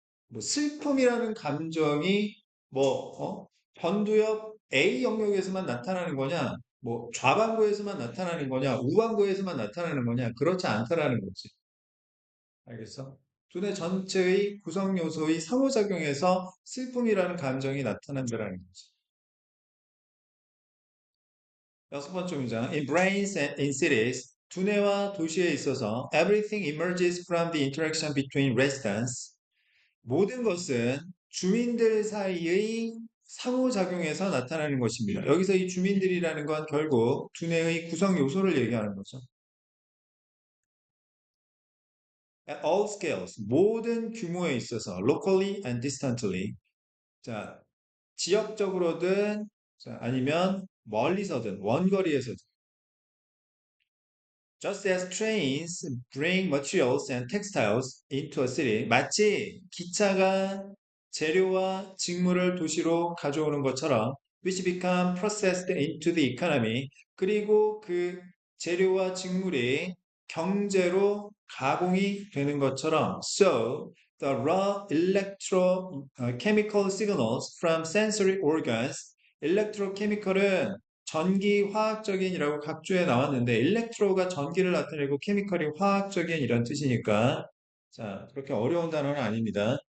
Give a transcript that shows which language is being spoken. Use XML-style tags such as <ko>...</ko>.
<ko>뭐 슬픔이라는 감정이 뭐 전두엽 A 영역에서만 나타나는 거냐, 뭐 좌반구에서만 나타나는 거냐, 우반구에서만 나타나는 거냐, 그렇지 않다라는 거지. 알겠어? 두뇌 전체의 구성 요소의 상호작용에서 슬픔이라는 감정이 나타난다라는 거지. 여섯 번째 문장.</ko> <en>In brains and in cities,</en> <ko>두뇌와 도시에 있어서</ko> <en>everything emerges from the interaction between residents.</en> <ko>모든 것은 주민들 사이의 상호작용에서 나타나는 것입니다. 여기서 이 주민들이라는 건 결국 두뇌의 구성 요소를 얘기하는 거죠.</ko> <en>At all scales,</en> <ko>모든 규모에 있어서</ko> <en>locally and distantly.</en> <ko>자, 지역적으로든 자, 아니면 멀리서든 원거리에서든</ko> <en>Just as trains bring materials and textiles into a city,</en> <ko>마치 기차가 재료와 직물을 도시로 가져오는 것처럼,</ko> <en>which become processed into the economy,</en> <ko>그리고 그 재료와 직물이 경제로 가공이 되는 것처럼,</ko> <en>so the raw electrochemical signals from sensory organs,</en> <ko>electrochemical은 전기 화학적인이라고 각주에 나왔는데 일렉트로가 전기를 나타내고 케미컬이 화학적인 이런 뜻이니까 자 그렇게 어려운 단어는 아닙니다.</ko>